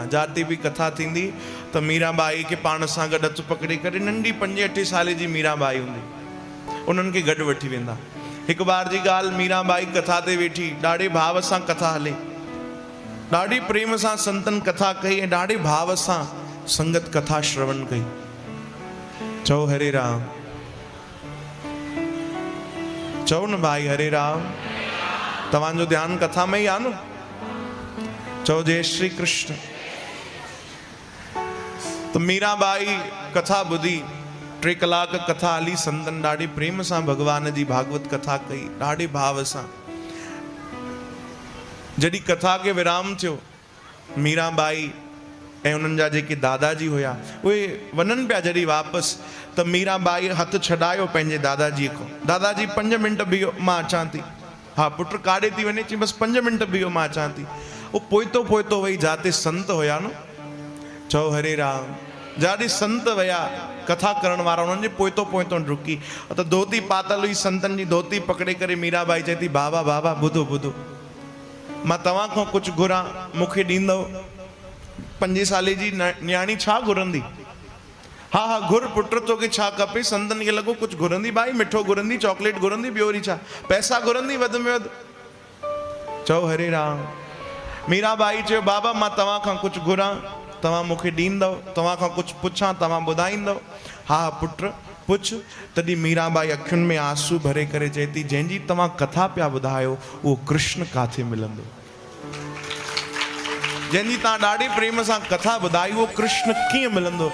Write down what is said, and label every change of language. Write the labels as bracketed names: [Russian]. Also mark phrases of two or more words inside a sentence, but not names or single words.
[Sindhi] जाते बि कथा थींदी त मीराबाई खे पाण सां गॾु हथु पकड़े करे, नंढी 5-8 साले जी मीराबाई हूंदी, उन्हनि खे गॾु वठी वेंदा। हिकु बार जी ॻाल्हि, मीराबाई कथा ते वेठी, ॾाढे भाव सां कथा हले, ॾाढी प्रेम सां संतन कथा कई ऐं ॾाढे भाव सां संगत कथा श्रवण कई। चओ हरे राम, चओ न भाई हरे राम। तव्हांजो ध्यानु कथा में ही आहे न? चओ जय श्री कृष्ण। तो मीराबाई कथा ॿुधी, 3 कलाक कथा हली, संतन ॾाढे प्रेम सां भगवान जी भागवत कथा कई, ॾाढे भाव सां। जॾहिं कथा के विराम थियो, मीराबाई ऐं उन्हनि जा जेके दादाजी हुया उहे वञनि पिया जॾहिं वापसि, त मीराबाई हथु छॾायो पंहिंजे दादाजीअ खां। दादाजी 5 मिंट बीहो, मां अचां थी। हा पुट काॾे थी वञे? चई बसि 5 मिंट बीहो, मां अचां थी। उहो पोइतो पोइतो वई, जाते संत हुया न, चओ हरे राम, जाॾे संत विया कथा करण वारा, उन्हनि जे पोइतो पोइतो डुकी त धोती पातल हुई, संतन जी धोती पकड़े करे मीराबाई चए थी, बाबा बाबा ॿुधो ॿुधो, मां तव्हां खां कुझु घुरां, मूंखे ॾींदव? 5 साले जी न्याणी छा घुरंदी? हा हा घुर पुट, तोखे छा खपे? संतन खे लॻो कुझु घुरंदी, भाई मिठो घुरंदी, चॉकलेट घुरंदी, ॿियो वरी छा, पैसा घुरंदी वध में वधि। चओ हरे राम। मीराबाई चयो, बाबा मां तव्हां खां कुझु घुरां, तव्हां मूंखे ॾींदव? तव्हां खां कुझु पुछां, तव्हां ॿुधाईंदव? हा पुट पुछ। तॾहिं मीराबाई अखियुनि में आंसू भरे करे चए थी, जंहिंजी तव्हां कथा पिया ॿुधायो उहो कृष्ण काथे मिलंदो? जंहिंजी तव्हां ॾाढे प्रेम सां कथा ॿुधाई उहो कृष्ण कीअं मिलंदो?